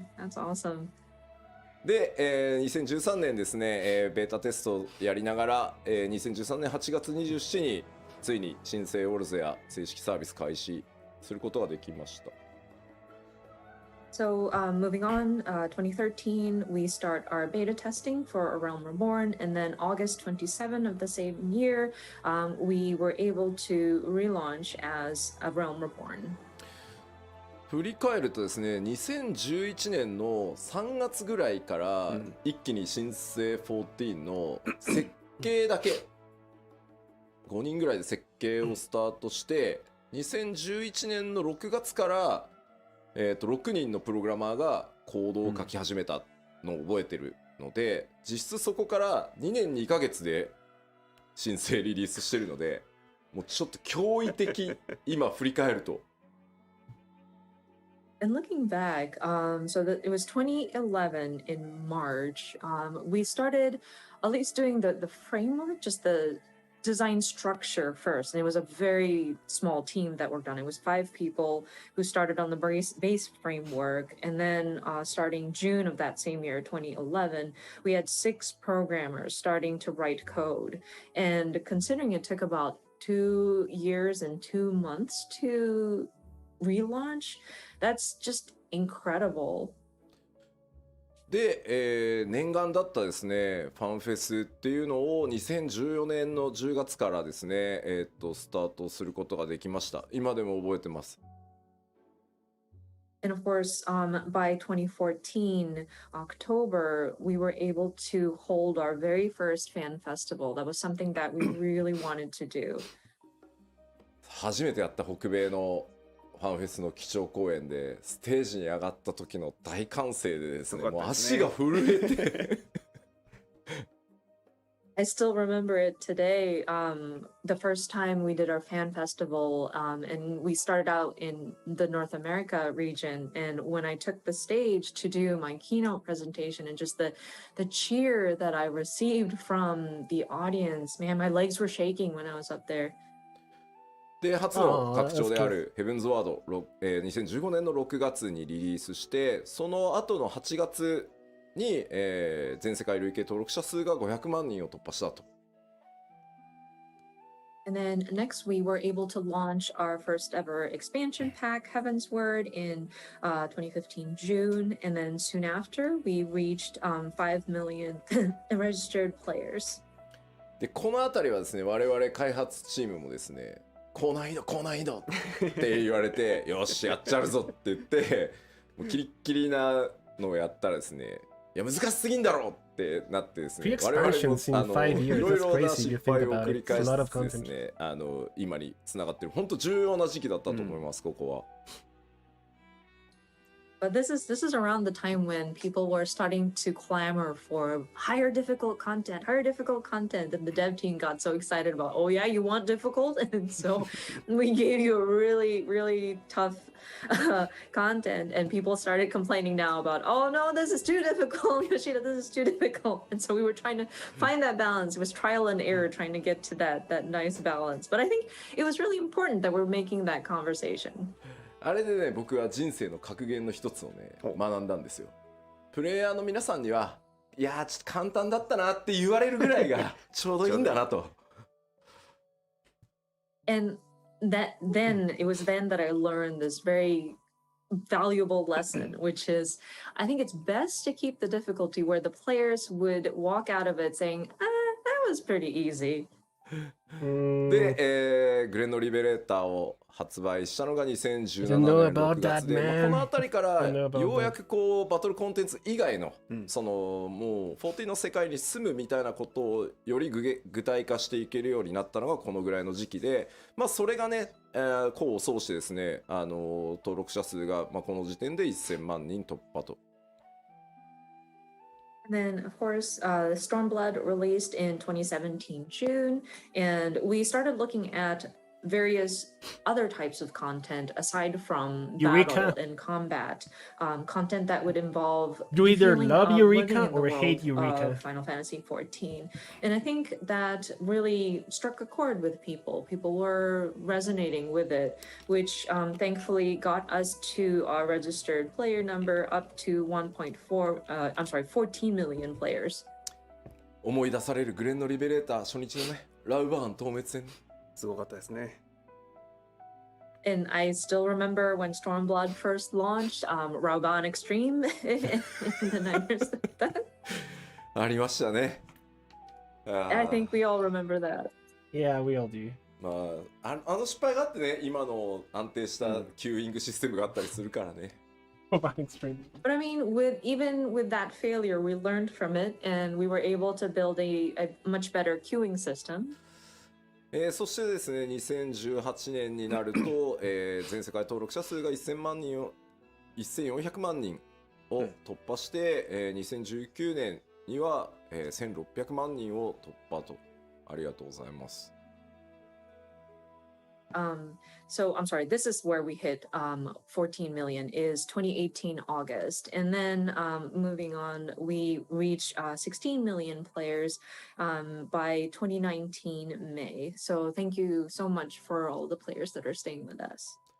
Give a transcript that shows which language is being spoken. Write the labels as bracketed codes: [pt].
[en] That's awesome. [ja] で、2013年ですね、ベータテストやりながら、2013年8月27日についに新生オルゼア正式サービス開始することができました。 [en] So moving on, 2013, we start our beta testing for A Realm Reborn, and then August 27 of the same year, we were able to relaunch as A Realm Reborn. [ja] 振り返るとですね、2011年の3月ぐらいから一気に新生14の設計だけ5人ぐらいで設計をスタートして、2011年の6月から6人のプログラマーがコードを書き始めたのを覚えてるので、実質そこから2年2ヶ月で新生リリースしてるので、もうちょっと驚異的今振り返ると。 [en] And looking back, so that it was 2011 in March, we started at least doing the framework, just the design structure first. And it was a very small team that worked on it. It was 5 people who started on the base framework. And then starting June of that same year, 2011, we had 6 programmers starting to write code. And considering it took about 2 years and 2 months to relaunch, that's just incredible. [ja] で、念願だったですねファンフェスっていうのを2014年の10月からですね、スタートすることができました。今でも覚えてます。 [en] And of course, by 2014, October, we were able to hold our very first fan festival. That was something that we really wanted to do. [ja] 初めてやった北米のファンフェスの基調公演でステージに上がった時の大歓声でですね、もう足が震えて [en] I still remember it today. The first time we did our fan festival, and we started out in the North America region. And when I took the stage to do my keynote presentation, and just the cheer that I received from the audience, man, my legs were shaking when I was up there. [ja] で初の拡張であるヘブンズワード、2015年の6月にリリースして、その後の8月に、全世界累計登録者数が500万人を突破したと。 [en] And then next, we were able to launch our first ever expansion pack, Heaven's Word, in 2015 June. And then soon after, we reached 5 million registered players. [ja] でこのあたりはですね、我々開発チームもですね、高難易度って言われてよしやっちゃうぞって言ってもうキリッキリなのをやったらですね、いや難しすぎんだろってなってですね、我々もいろいろな失敗を繰り返してですね、今につながってる本当重要な時期だったと思います、ここは。 [en] But this is around the time when people were starting to clamor for higher difficult content, and the dev team got so excited about, oh yeah, you want difficult? And so we gave you a really, really tough content, and people started complaining now about, oh no, this is too difficult, Yoshida, this is too difficult. And so we were trying to find that balance. It was trial and error trying to get to that nice balance. But I think it was really important that we're making that conversation. [ja] あれでね、僕は人生の格言の一つをね学んだんですよ。プレイヤーの皆さんにはいやちょっと簡単だったなって言われるぐらいがちょうどいいんだなと。 [en] And it was then that I learned this very valuable lesson, which is I think it's best to keep the difficulty where the players would walk out of it saying, that was pretty easy. [ja] で、グレンのリベレーターを発売したのが2017年6月で、この辺りからようやくこうバトルコンテンツ以外の、そのもう14の世界に住むみたいなことをより具体化していけるようになったのがこのぐらいの時期で、まあそれがね、功を奏してですね、登録者数が、この時点で1000万人突破と。 [en] And then, of course, Stormblood released in 2017 June, and we started looking at various other types of content aside from battle and combat, content that would involve you either love Eureka or hate Eureka. Final Fantasy XIV. And I think that really struck a chord with people. People were resonating with it, which thankfully got us to our registered player number up to 14 million players. [ja] 思い出されるグレンのリベレーター初日のね、ラウバーン透滅戦。すごかったですね。 [en] And I still remember when Stormblood first launched, Rauban Extreme in the Niners. [ja] ありましたね。 [en] I think we all remember that. Yeah, we all do. [ja] まあ、あの失敗があってね、今の安定したキューイングシステムがあったりするからね。 [en] About extreme. But I mean, even with that failure, we learned from it and we were able to build a much better queuing system. [ja] そしてですね、2018年になると、全世界登録者数が1400万人を突破して、2019年には、1600万人を突破と。ありがとうございます。 [en] So I'm sorry, this is where we hit 14 million is 2018 August. And then moving on, we reached 16 million players by 2019 May. So thank you so much for all the players that are staying with us.